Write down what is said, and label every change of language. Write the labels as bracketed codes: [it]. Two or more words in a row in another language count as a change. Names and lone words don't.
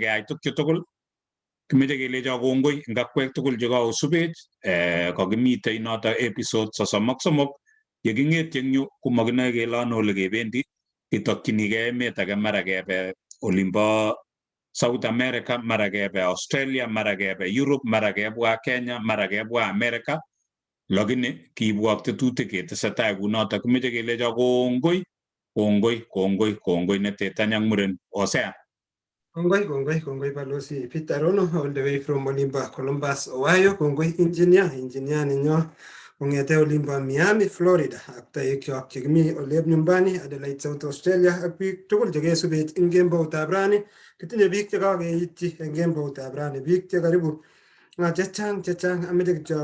[kln] keyai tukchu tugul kimeche kelecho kongoi eng akwek tugul chekaosubech kakimitei noto episode 33 yeking'etyi eng yu komakinoe kele ano ole kebendi ketokchinigei emet age mara kebe olimbo South America mara kebe Australia mara kebe Europe mara kebwa Kenya mara kebwa America lakini kiibwok tetutik ketesetai kunoto kimeche kelecho kongoi netetany ak muren Osea. Kongoi balozi Peter Rono [en] all the way from [kln] Olimba Columbus Ohio kongoi engineer ninyo kongete Olimba Miami Florida ak taekyok chekimi olep nyumbani Adelaide South Australia ak biik tugul chekesubech ing kemboutab rani kitinye biik chekakeityi eng kemboutab rani biik che karibu chechang ameche kityo